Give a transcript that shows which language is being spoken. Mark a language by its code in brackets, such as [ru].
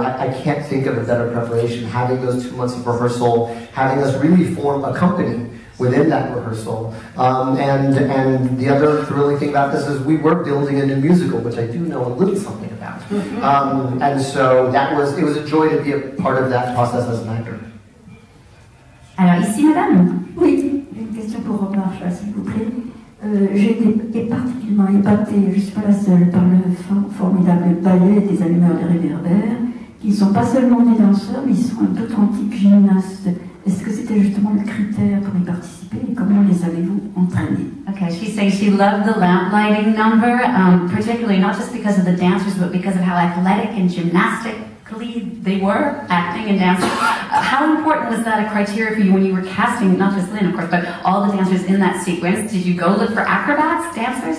[en] I can't think of a better preparation. Having those 2 months of rehearsal, having us really form a company within that rehearsal, and the other thrilling thing about this is we were building a new musical, which I do know a little something about, and so it was a joy to be a part of that process as an actor. [fr] Alors ici, madame. Oui, une question pour Rob Marshall, s'il vous plaît. J'ai été particulièrement épatée, je ne suis pas la seule, par le formidable ballet des allumeurs de réverbères, qui ne sont pas seulement des danseurs, mais ils sont d'authentiques gymnastes. Est-ce que c'était justement le critère pour y participer, et comment les avez-vous entraînés? [en] Okay, she's saying she loved the lamp lighting number, particularly not just because of the dancers, but because of how athletic and gymnastically they were, acting and dancing. How important was that a criteria for you when you were casting, not just Lin, of course, but all the dancers in that sequence? Did you go look for acrobats, dancers?